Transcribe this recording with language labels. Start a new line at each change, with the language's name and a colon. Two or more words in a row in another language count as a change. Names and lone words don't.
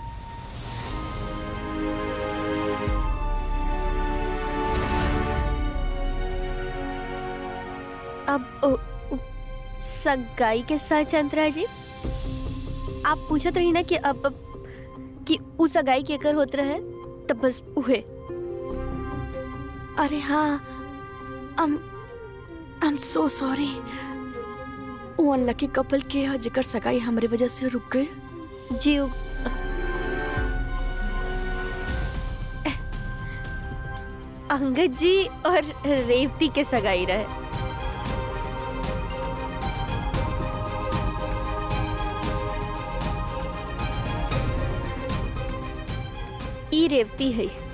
Bhojpuri: अब सगाई के साथ अंतरा जी आप पूछत रही ना कि अब कि उ सगाई केकर होत रहे, तब बस उहे। अरे हाँ,
English: I'm so sorry।
Bhojpuri: वो अनलकी कपल के है जेकर सगाई हमरे वजह से रुक गई। जी अंगद जी और रेवती के सगाई रहे। ई रेवती है।